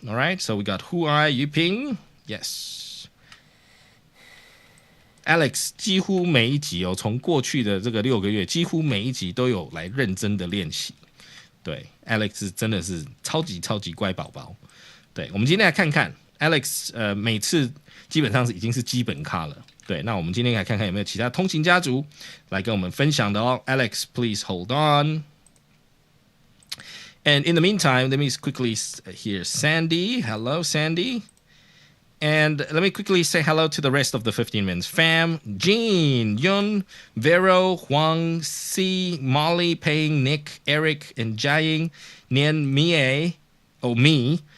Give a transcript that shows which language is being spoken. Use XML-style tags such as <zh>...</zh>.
<en>All right. So we got Huai, Yuping. Yes.</en> <zh>Alex 几乎每一集哦，从过去的这个6个月，几乎每一集都有来认真的练习。对 ，Alex 真的是超级超级乖宝宝。对，我们今天来看看 Alex，每次基本上已经是基本咖了。对，那我们今天来看看有没有其他通勤家族来跟我们分享的哦。</zh> <en>Alex, please hold on. And in the meantime, let me quickly hear Sandy. Hello, Sandy. And let me quickly say hello to the rest of the 15 minutes fam. Jean, Yun, Vero, Huang, C, Molly, Paying, Nick, Eric, and Jiaying, Nian, Mie, me.</en>